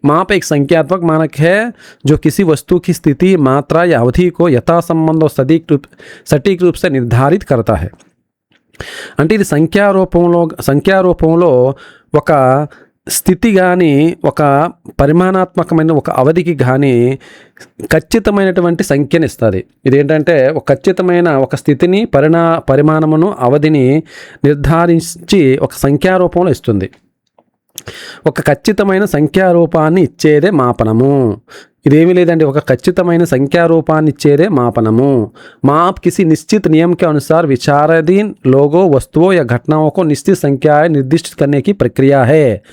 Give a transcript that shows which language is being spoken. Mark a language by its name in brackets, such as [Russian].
[Hindi] మాप एक संख्यात्मक मानक है जो किसी वस्तु की स्थिति, मात्रा या अवधि को यथासंबंध और सटीक रूप से निर्धारित करता है. [Telugu] అంటే ఇది సంఖ్యారూపంలో ఒక స్థితి కానీ ఒక పరిమాణాత్మకమైన ఒక అవధికి కానీ ఖచ్చితమైనటువంటి సంఖ్యని ఇస్తుంది. ఇదేంటంటే ఒక ఖచ్చితమైన ఒక స్థితిని పరిమాణమును అవధిని నిర్ధారించి ఒక సంఖ్యారూపంలో ఇస్తుంది. ఒక ఖచ్చితమైన సంఖ్యారూపాన్ని ఇచ్చేదే మాపనము. ఇదేమీ లేదండి, ఒక ఖచ్చితమైన సంఖ్యారూపాన్ని ఇచ్చేదే మాపనము. [Hindi] माप किसी निश्चित नियम के अनुसार विचाराधीन लोगों, वस्तुओं या घटनाओं को निश्चित संख्याएं निर्दिष्ट करने की प्रक्रिया है.